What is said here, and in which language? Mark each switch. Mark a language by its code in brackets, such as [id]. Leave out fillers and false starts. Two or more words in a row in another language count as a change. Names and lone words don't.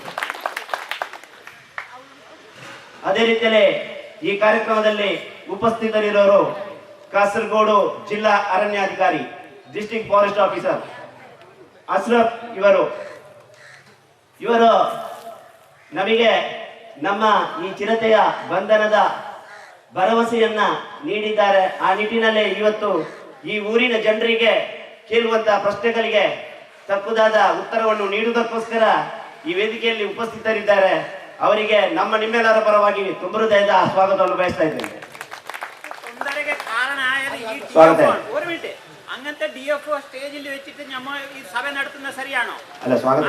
[kn] ಅದೇ ರೀತಿಯಲ್ಲಿ ಈ ಕಾರ್ಯಕ್ರಮದಲ್ಲಿ ಉಪಸ್ಥಿತರಿರೋರು ಕಾಸರಗೋಡು ಜಿಲ್ಲಾ ಅರಣ್ಯಾಧಿಕಾರಿ [en] District Forest Officer [kn] ಅಶ್ರಫ್ ಇವರು ನಮಗೆ ನಮ್ಮ ಈ ಚಿರತೆಯ ಬಂಧನದ ಭರವಸೆಯನ್ನ ನೀಡಿದ್ದಾರೆ. ಆ ನಿಟ್ಟಿನಲ್ಲಿ ಇವತ್ತು ಈ ಊರಿನ ಜನರಿಗೆ ಕೇಳುವಂತಹ ಪ್ರಶ್ನೆಗಳಿಗೆ ತಕ್ಕುದಾದ ಉತ್ತರವನ್ನು ನೀಡುವುದಕ್ಕೋಸ್ಕರ ಈ ವೇದಿಕೆಯಲ್ಲಿ ಉಪಸ್ಥಿತರಿದ್ದಾರೆ. ಅವರಿಗೆ ನಮ್ಮ ನಿಮ್ಮೆಲ್ಲರ ಪರವಾಗಿ ತುಂಬ ಹೃದಯದ ಸ್ವಾಗತವನ್ನು ಬಯಸ್ತಾ ಇದ್ದೇನೆ. [ml] സ്വാഗതം. ഒരു മിനിറ്റ്, അങ്ങനത്തെ DFO സ്റ്റേജിൽ വെച്ചിട്ട് നമ്മൾ ഈ സഭ നടത്തുന്നത് ശരിയാണോ? അല്ല, സ്വാഗതം.